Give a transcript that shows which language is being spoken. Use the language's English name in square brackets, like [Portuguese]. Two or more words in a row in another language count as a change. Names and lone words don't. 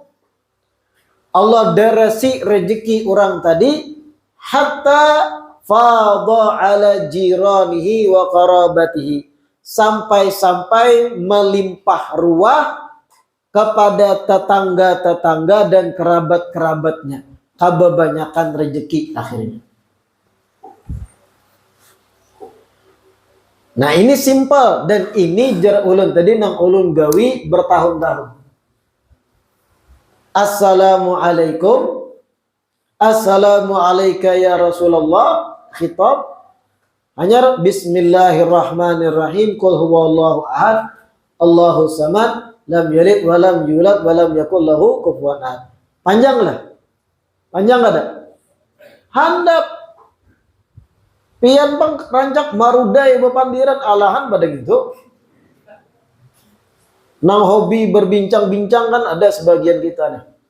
[Arabic] Allah [Indonesian] derasi rezeki orang tadi [Arabic] حتى فاض على جيرانه وقرابته, [Indonesian] sampai-sampai melimpah ruah kepada tetangga-tetangga dan kerabat-kerabatnya. Kebanyakan rezeki akhirnya. [Banjar] Nah ini simple dan ini jar ulun tadi nang ulun gawi bertahun-tahun. [Arabic] Assalamualaikum. السلام عليك يا رسول الله. Khitab. Hanya Bismillahirrahmanirrahim. قل هو الله أحد الله الصمد. لم يلد ولم يولد ولم يكن له كفوا أحد. [Banjar] Panjang lah. Panjang ada. Handap. Pian bang rancak marudai bepandiran alahan pada gitu. Nang hobi berbincang-bincang kan ada sebagian kita nih.